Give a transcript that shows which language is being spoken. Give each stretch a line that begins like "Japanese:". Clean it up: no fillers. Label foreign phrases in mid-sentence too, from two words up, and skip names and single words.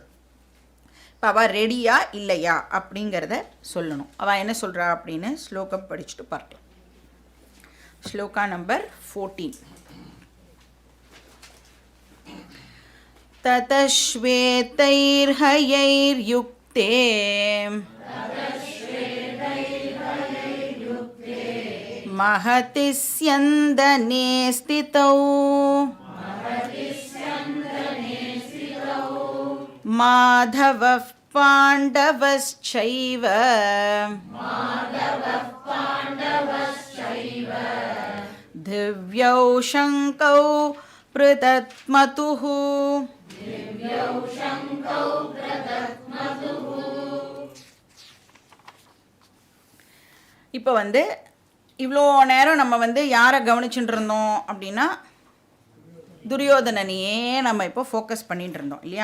Tamil: இப்போ அவள் ரெடியா இல்லையா அப்படிங்கிறத சொல்லணும். அவள் என்ன சொல்கிறா அப்படின்னு ஸ்லோகம் படிச்சுட்டு பார்க்கலாம். ஸ்லோகா நம்பர் 14.
Sanskrit: ததஸ்வேதைர்ஹயைர்யுக்தே महति स्यन्दने स्थितौ माधवः पाण्डवश्चैव दिव्यौ शङ्कौ पृथक्मतुः.
Tamil: இப்போ வந்து இவ்வளோ நேரம் நம்ம வந்து யாரை கவனிச்சுட்டு இருந்தோம் அப்படின்னா துரியோதனனையே நம்ம இப்போ ஃபோக்கஸ் பண்ணிகிட்டு இருந்தோம் இல்லையா.